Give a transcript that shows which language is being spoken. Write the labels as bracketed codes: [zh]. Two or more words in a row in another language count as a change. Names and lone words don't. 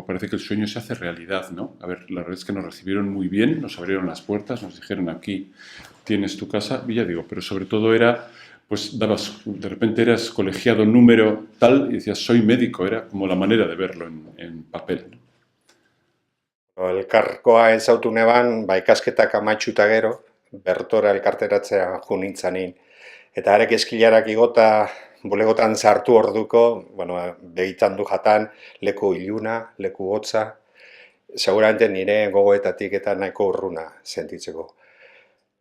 [es] Parece que el sueño se hace realidad, ¿no? A ver, la verdad es que nos recibieron muy bien, nos abrieron las puertas, nos dijeron aquí tienes tu casa, y ya digo, pero sobre todo era, pues de repente eras colegiado número tal y decías soy médico, era como la manera de verlo en papel, ¿no? [eu] Elkarkoa ezautu neban, ikasketak amaitxuta gero, bertora elkarteratzea jo nintzanin. Eta arek eskilarak igota bulegotan sartu orduko, begitan du jatan, leku iluna, leku hotza, seguramente nire gogoetatik eta nahiko urruna sentitzeko.